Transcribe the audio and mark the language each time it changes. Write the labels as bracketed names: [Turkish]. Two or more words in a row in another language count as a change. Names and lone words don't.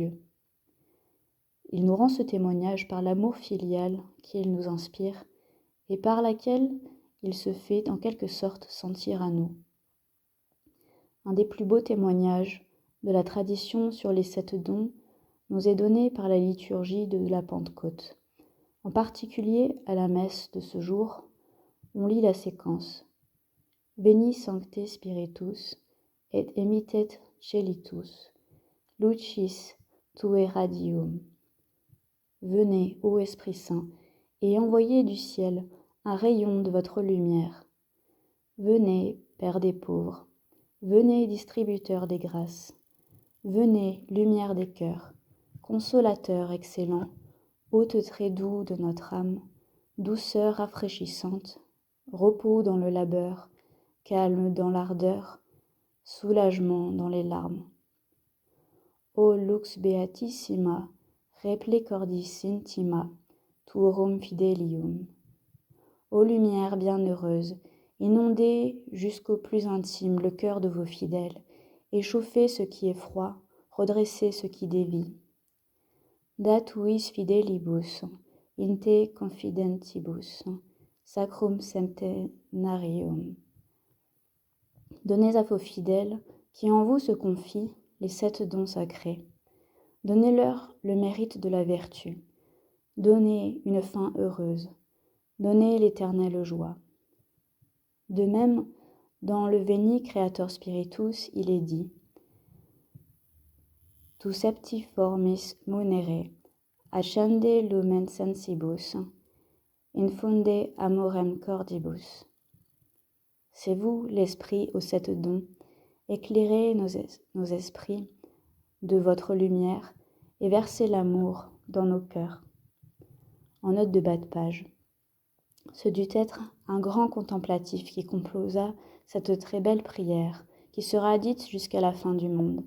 [French] » Il nous rend ce témoignage par l'amour filial qu'il nous inspire et par laquelle il se fait en quelque sorte sentir à nous. Un des plus beaux témoignages de la tradition sur les 7 dons nous est donné par la liturgie de la Pentecôte. En particulier à la messe de ce jour, on lit la séquence « [Latin] Veni Sancte Spiritus et emitet celitus, lucis tue radium [French] » Venez, ô Esprit Saint, et envoyez du ciel un rayon de votre lumière. Venez, Père des pauvres, venez, distributeur des grâces. Venez, lumière des cœurs, consolateur excellent, hôte très doux de notre âme, douceur rafraîchissante, repos dans le labeur, calme dans l'ardeur, soulagement dans les larmes. [Latin] Ô lux beatissima, replecordis intima, tuorum fidelium. [French] Ô lumière bienheureuse, inondez jusqu'au plus intime le cœur de vos fidèles, et chauffez ce qui est froid, redressez ce qui dévie. [Latin] Datuis fidelibus, in te confidentibus, sacrum septenarium. [French] Donnez à vos fidèles, qui en vous se confient, les 7 dons sacrés. Donnez-leur le mérite de la vertu. Donnez une fin heureuse. Donnez l'éternelle joie. De même, dans le Veni Creator Spiritus, il est dit [Latin] « Tu septiformis munere, accende lumen sensibus, infunde amorem cordibus. [French] » C'est vous, l'Esprit aux 7 dons, éclairez nos esprits de votre lumière et versez l'amour dans nos cœurs. En note de bas de page. Ce dut être un grand contemplatif qui composa cette très belle prière qui sera dite jusqu'à la fin du monde.